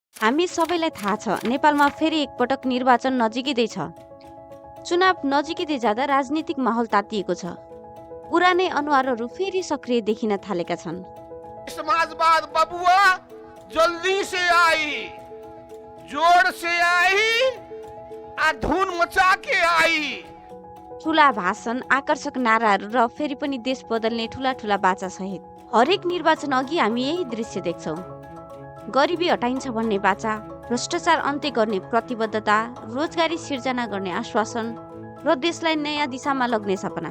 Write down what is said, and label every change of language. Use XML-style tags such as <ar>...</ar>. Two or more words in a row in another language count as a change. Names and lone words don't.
<ne>हामी सबैलाई थाहा छ, नेपालमा फेरि एकपटक निर्वाचन नजिकै छ। चुनाव नजिकै जाँदा राजनीतिक माहौल तातिएको छ। पुरानै अनुहारहरू फेरि सक्रिय देखिन थालेका छन्।</ne> <bho>समाजवाद बबुआ जल्दी से आई, जोर से आई, आ धुन मचा के आई।</bho> <ne>ठुला भाषण, आकर्षक नाराहरू र फेरि पनि देश बदल्ने ठुला ठुला बाचा सहित हरेक निर्वाचन अघि हामी यही दृश्य देख्छौँ। गरिबी हटाइन्छ भन्ने बाचा, भ्रष्टाचार अन्त्य गर्ने प्रतिबद्धता, रोजगारी सिर्जना गर्ने आश्वासन र देशलाई नयाँ दिशामा लग्ने सपना।</ne>